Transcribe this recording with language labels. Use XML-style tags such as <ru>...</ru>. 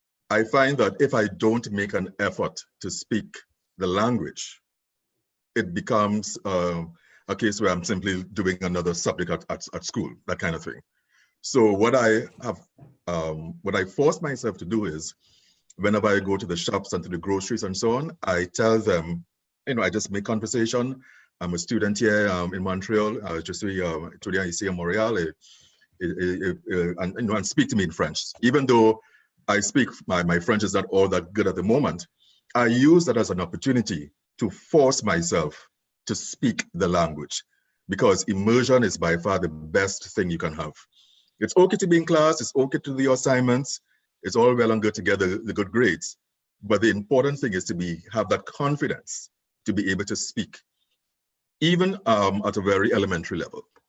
<en>I find that if I don't make an effort to speak the language, it becomes a case where I'm simply doing another subject at school, that kind of thing. So what I force myself to do is, whenever I go to the shops and to the groceries and so on, I tell them, I just make conversation. I'm a student here in Montreal.</en> <fr>Je suis étudiant ici à Montréal,</fr> <en>and speak to me in French. Even though I speak, my French is not all that good at the moment, I use that as an opportunity to force myself to speak the language, because immersion is by far the best thing you can have. It's okay to be in class, it's okay to do your assignments, it's all well and good to get the good grades, but the important thing is to have that confidence to be able to speak, even at a very elementary level.</en>